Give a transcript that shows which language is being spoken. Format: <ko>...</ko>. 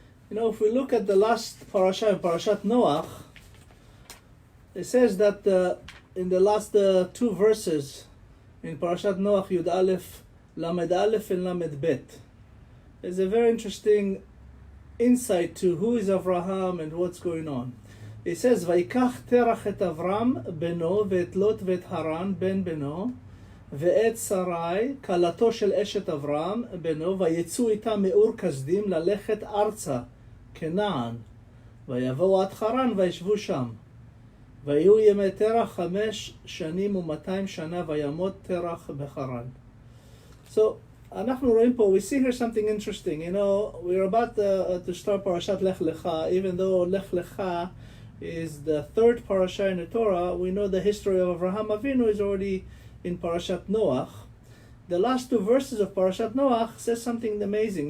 <en>You know, if we look at the last parasha, Parashat Noach, it says that in the last two verses in Parashat Noach, Yud Aleph, Lamed Aleph and Lamed Bet, there's a very interesting insight to who is Avraham and what's going on.</en> <he>It says, Vaikach terach et Avram beno ve'et Lot ve'et Haran ben beno ואת שרי, כלתו של אשת אברהם בנו, ויצאו איתה מאור כסדים ללכת ארצה, כנען, ויבואו עד חרן וישבו שם. ויהיו ימי תרח 5 שנים ו200 שנה, וימות תרח בחרן.</he> <en>So,</en> <he>אנחנו רואים פה,</he> <en>we see here something interesting. You know, we're about to start Parashat Lech Lecha. Even though Lech Lecha is the third parasha in the Torah, we know the history of Avraham Avinu is already in Parashat Noach. The last two verses of Parashat Noach says something amazing.</en>